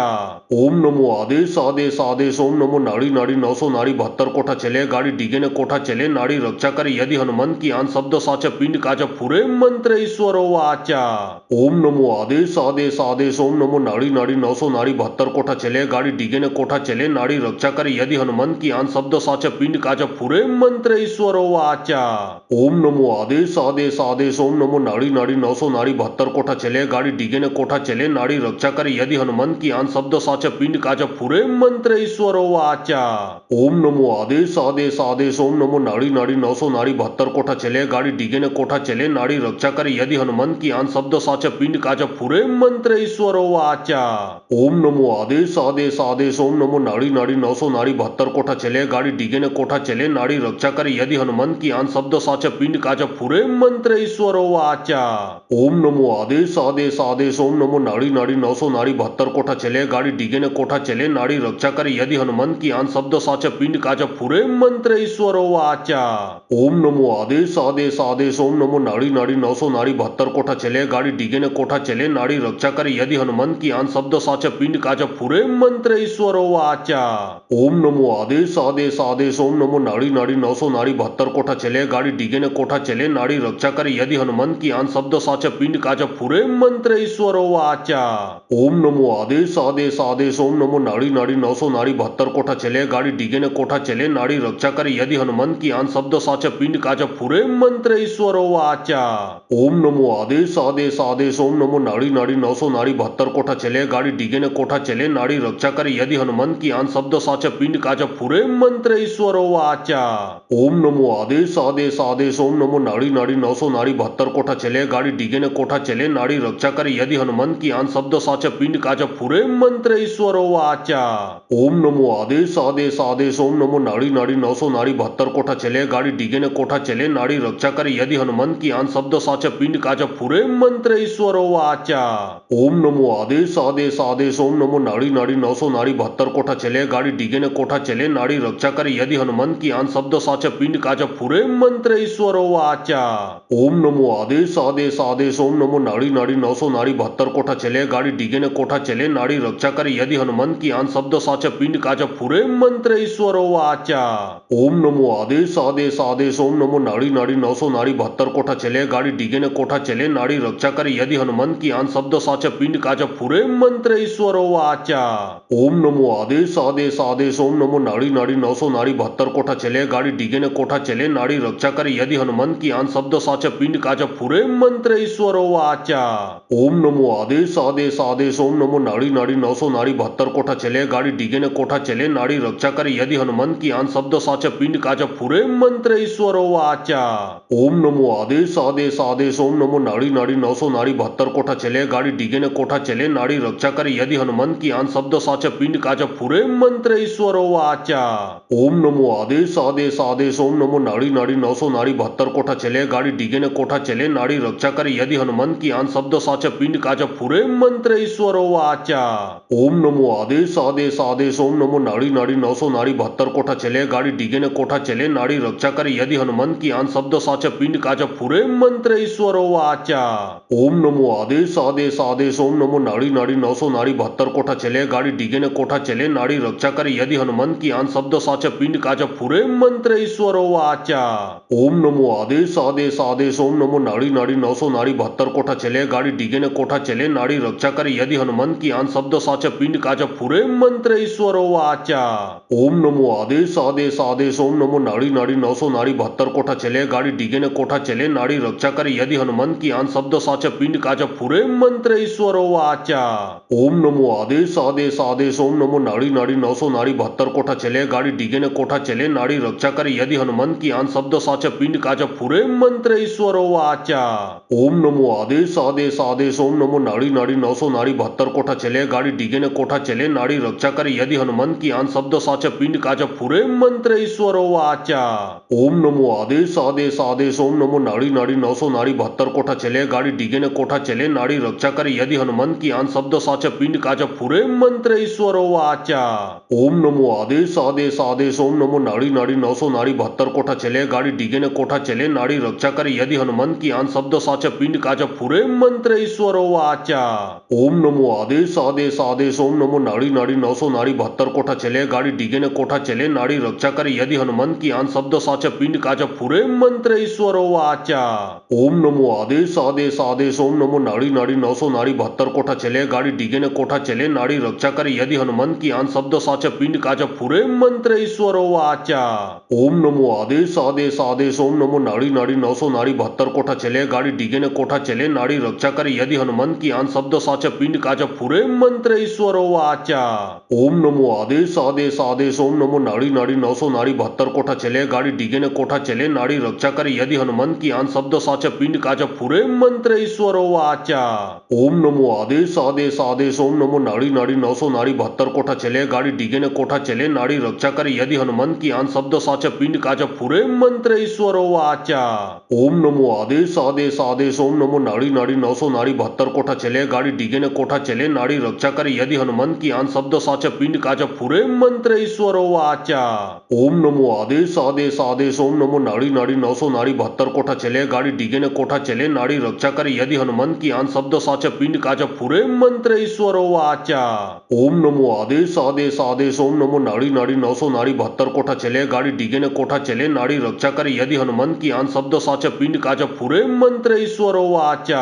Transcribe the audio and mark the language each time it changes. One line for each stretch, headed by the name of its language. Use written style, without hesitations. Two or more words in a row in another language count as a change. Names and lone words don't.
Hindi: ओम नमो आदेश आदेश आदेश ओम नमो नाड़ी नाड़ी 900 नाड़ी 72 कोठा चले गाड़ी डिगे ने कोठा चले नाड़ी रक्षा करे यदि हनुमंत की आन शब्द साच पिंड काच फुरे मंत्र ईश्वरो वाचा। ओम नमो आदेश आदेश आदेश ओम नमो नाड़ी नाड़ी 900 नाड़ी 72 कोठा चले गाड़ी डिगे ने कोठा चले नाड़ी रक्षा करे यदि हनुमंत की आन शब्द साच पिंड काच फुरे मंत्र ईश्वरो वाचा। ओम नमो आदेश आदेश आदेश ओम नमो नाड़ी नाड़ी 900 नाड़ी 72 कोठा चले गाड़ी डिगे ने कोठा चले नाड़ी रक्षा करे यदि हनुमंत की आन शब्द साच पिंड काच फुरे मंत्र ईश्वरो वाचा। ओम नमो आदेश आदेश आदेश ओम नमो नाड़ी नाड़ी 900 नाड़ी 72 कोठा चले गाड़ी डिगे ने कोठा चले नाड़ी रक्षा करे यदि हनुमंत की आन शब्द साच पिंड काच फुरे मंत्र ईश्वरो वाचा। ओम नमो आदेश आदेश आदेश ओम नमो नाड़ी नाड़ी 900 नाड़ी 72 कोठा चले गाड़ी डिगे ने कोठा चले नाड़ी रक्षा करे यदि हनुमंत की आन शब्द साच पिंड काच फुरे मंत्र ईश्वरो वाचा। ओम नमो आदेश आदेश आदेश ओम नमो नाड़ी नाड़ी 900 नाड़ी 72 कोठा चले गाड़ी डिगे ने कोठा चले नाड़ी रक्षा करे यदि हनुमंत की आन शब्द साच पिंड काच फुरे मंत्र ईश्वरो वाचा। ओम नमो आदेश आदेश आदेश ओम नमो नाड़ी नाड़ी 900 नाड़ी 72 कोठा चले गाड़ी डिगे ने कोठा चले नाड़ी रक्षा करे यदि हनुमंत की आन शब्द साच पिंड काच फुरे मंत्र ईश्वरो वाचा। ओम नमो आदेश आदेश आदेश ओम नमो नाड़ी नाड़ी 900 नाड़ी 72 कोठा चले गाड़ी डिगे ने कोठा चले नाड़ी रक्षा करे यदि हनुमंत की आन शब्द साच पिंड काच फुरे मंत्र ईश्वरो वाचा। ओम नमो आदेश आदेश आदेश ओम नमो नाड़ी नाड़ी 900 नाड़ी 72 कोठा चले गाड़ी डिगे ने कोठा चले नाड़ी रक्षा करे यदि हनुमंत की आन शब्द साच पिंड काच फुरे मंत्र ईश्वरो वाचा। ओम नमो आदेश आदेश आदेश ओम नमो नाड़ी नाड़ी 900 नाड़ी 72 कोठा चले गाड़ी डिगे ने कोठा चले नाड़ी रक्षा करे यदि हनुमंत की आन शब्द साच पिंड काच फुरे मंत्र ईश्वरो वाचा। ओम नमो आदेश आदेश आदेश ओम नमो नाड़ी नाड़ी 900 नाड़ी 72 कोठा चले गाड़ी डिगे ने कोठा चले नाड़ी रक्षा करे यदि हनुमंत की आन शब्द साच पिंड काच फुरे मंत्र ईश्वरो वाचा। ओम नमो आदेश आदेश आदेश ओम नमो नाड़ी नाड़ी 900 नाड़ी 72 कोठा चले गाड़ी डिगे ने कोठा चले नाड़ी रक्षा करे यदि हनुमंत की आन शब्द साच पिंड काच फुरे मंत्र ईश्वरो वाचा। ओम नमो आदेश आदेश आदेश ओम नमो नाड़ी नाड़ी 900 नाड़ी 72 कोठा चले गाड़ी डिगे ने कोठा चले नाड़ी रक्षा करे यदि हनुमंत की आन शब्द साच पिंड काच फुरे मंत्र ईश्वरो वाचा। ओम नमो आदेश आदेश आदेश ओम नमो नाड़ी नाड़ी 900 नाड़ी 72 कोठा चले गाड़ी डिगे ने कोठा चले नाड़ी रक्षा करे यदि हनुमंत की आन शब्द साच पिंड काच फुरे मंत्र ईश्वरो वाचा। ओम नमो आदेश आदेश आदेश ओम नमो नाड़ी नाड़ी 900 नाड़ी 72 कोठा चले गाड़ी डिगे ने कोठा चले नाड़ी रक्षा करे यदि हनुमंत की आन शब्द साच पिंड काच फुरे मंत्र ईश्वरो वाचा। ओम नमो आदेश आदेश आदेश ओम नमो नाड़ी नाड़ी 900 नाड़ी 72 कोठा चले गाड़ी डिगे ने कोठा चले नाड़ी रक्षा करे यदि हनुमंत की आन शब्द साच पिंड काच फुरे मंत्र ईश्वरो वाचा। ओम नमो आदेश आदेश आदेश ओम नमो नाड़ी नाड़ी 900 नाड़ी 72 कोठा चले गाड़ी डिगे ने कोठा चले नाड़ी रक्षा करे यदि हनुमंत की आन शब्द साच पिंड काच फुरे मंत्र ईश्वरो वाचा। ओम नमो आदेश आदेश आदेश ओम नमो नाड़ी नाड़ी 900 नाड़ी 72 कोठा चले गाड़ी डिगे ने कोठा चले नाड़ी रक्षा करे यदि हनुमंत की आन शब्द साच पिंड काच फुरे मंत्र ईश्वरो वाचा। ओम नमो आदेश आदेश आदेश ओम नमो नाड़ी नाड़ी 900 नाड़ी 72 कोठा चले गाड़ी डिगे ने कोठा चले नाड़ी रक्षा करे यदि हनुमंत की आन शब्द साच पिंड काच फुरे मंत्र ईश्वरो वाचा। ओम नमो आदेश आदेश आदेश ओम नमो नाड़ी नाड़ी 900 नाड़ी 72 कोठा चले गाड़ी डिगे ने कोठा चले नाड़ी रक्षा करे यदि हनुमंत की आन शब्द साच पिंड काच फुरे मंत्र ईश्वरो वाचा। ओम नमो आदेश आदेश आदेश ओम नमो नाड़ी नाड़ी 900 नाड़ी 72 कोठा चले गाड़ी डिगे ने कोठा चले नाड़ी रक्षा करे यदि हनुमंत की आन शब्द साच पिंड काच फुरे मंत्र ईश्वरो वाचा। ओम नमो आदेश आदेश आदेश ओम नमो नाड़ी नाड़ी 900 नाड़ी 72 कोठा चले गाड़ी डिगे ने कोठा चले नाड़ी रक्षा करे यदि हनुमंत की आन शब्द साच पिंड काच फुरे मंत्र ईश्वरो वाचा। ओम नमो आदेश आदेश आदेश ओम नमो नाड़ी नाड़ी 900 नाड़ी 72 कोठा चले गाड़ी डिगे ने कोठा चले नाड़ी रक्षा करे यदि हनुमंत की आन शब्द साच पिंड काच फुरे मंत्र ईश्वरो वाचा। ओम नमो आदेश आदेश आदेश ओम नमो नाड़ी नाड़ी 900 नाड़ी 72 कोठा चले गाड़ी डिगे ने कोठा चले नाड़ी रक्षा करे यदि हनुमंत की आन शब्द साच पिंड काच फुरे मंत्र ईश्वरो वाचा। ओम नमो आदेश आदेश आदेश ओम नमो नाड़ी नाड़ी 900 नाड़ी 72 कोठा चले गाड़ी डिगे ने कोठा चले नाड़ी रक्षा करे यदि हनुमंत की आन शब्द साच पिंड काच फुरे मंत्र ईश्वरो वाचा। ओम नमो आदेश आदेश आदेश ओम नमो नाड़ी नाड़ी 900 नाड़ी 72 कोठा चले गाड़ी डिगे ने कोठा चले नाड़ी रक्षा करे यदि हनुमंत की आन शब्द साच पिंड काच फुरे मंत्र ईश्वरो वाचा। ओम नमो आदेश आदेश आदेश ओम नमो नाड़ी नाड़ी 900 72 कोठा चले गाड़ी डिगे ने कोठा चले नाड़ी रक्षा करे यदि हनुमंत की आन शब्द साच पिंड काच फुरे मंत्र ईश्वरो वाचा। ओम नमो आदेश आदेश आदेश ओम नमो नाड़ी नाड़ी 900 72 कोठा चले गाड़ी डिगे ने कोठा चले नाड़ी रक्षा करे यदि हनुमंत की आन शब्द साच पिंड काच फुरे मंत्र ईश्वरो वाचा। ओम नमो आदेश आदेश आदेश ओम नमो नाड़ी नाड़ी 900 72 कोठा चले गाड़ी डिगे ने कोठा चले नाड़ी रक्षा करे यदि हनुमंत की आन शब्द साच पिंड काच फुरे मंत्र ईश्वरो वाचा। ओम नमो आदेश आदेश आदेश ओम नमो नाड़ी नाड़ी 900 72 कोठा चले गाड़ी डिगे ने कोठा चले नाड़ी रक्षा करे यदि हनुमंत की आन शब्द साच पिंड काच फुरे मंत्र ईश्वरो वाचा। ओम नमो आदेश आदेश आदेश ओम नमो नाड़ी नाड़ी 900 72 कोठा चले गाड़ी डिगे ने कोठा चले नाड़ी रक्षा करे यदि हनुमंत की आन शब्द साच पिंड काच फुरे मंत्र ईश्वरो वाचा। ओम नमो आदेश आदेश आदेश ओम नमो नाड़ी नाड़ी 900 72 कोठा चले गाड़ी डिगे ने कोठा चले नाड़ी रक्षा करे यदि हनुमंत की आन शब्द साच पिंड काच फुरे मंत्र ईश्वरो वाचा। ओम नमो आदेश आदेश आदेश ओम नमो नाड़ी नाड़ी 900 72 कोठा चले गाड़ी डिगे ने कोठा चले नाड़ी रक्षा करे यदि हनुमंत की आन शब्द साच पिंड काच फुरे मंत्र ईश्वरो वाचा। ओम नमो आदेश आदेश आदेश ओम नमो नाड़ी नाड़ी 900 72 कोठा चले गाड़ी डिगे ने कोठा चले नाड़ी रक्षा करे यदि हनुमंत की आन शब्द साच पिंड काच फुरे मंत्र ईश्वरो वाचा। ओम नमो आदेश आदेश आदेश ओम नमो नाड़ी नाड़ी 900 72 कोठा चले गाड़ी डिगे ने कोठा चले नाड़ी रक्षा करे यदि हनुमंत की आन शब्द साच पिंड काच फुरे मंत्र ईश्वरो वाचा।